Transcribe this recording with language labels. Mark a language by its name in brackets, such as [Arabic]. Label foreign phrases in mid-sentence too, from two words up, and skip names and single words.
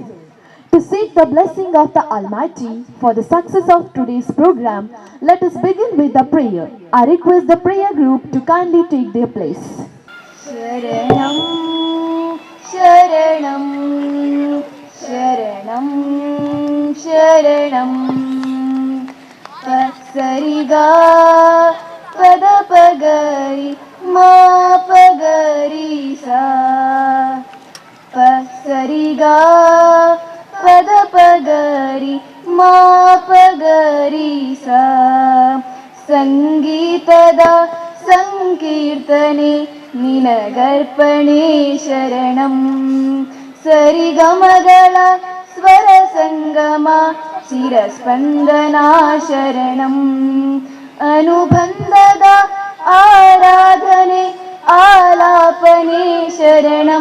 [English] To seek the blessing of the Almighty for the success of today's program, let us begin with the prayer. I request the prayer group to kindly take their place. [Kannada] ಶರಣಂ, ಶರಣಂ, ಶರಣಂ, ಶರಣಂ. Pasariga, Padapagari, Ma Pagari Sa. Pasariga, Padapagari, Ma Pagari Sa. Sangeetada ಸಂಕೀರ್ತನೆ ನಿನಗರ್ಪಣೆ ಶರಣಂ. ಸರಿಗಮಗಳ ಸ್ವರ ಸಂಗಮ ಚಿರಸ್ಪಂದನ ಶರಣಂ. ಅನುಬಂಧದ ಆರಾಧನೆ ಆಲಾಪನೆ ಶರಣಂ.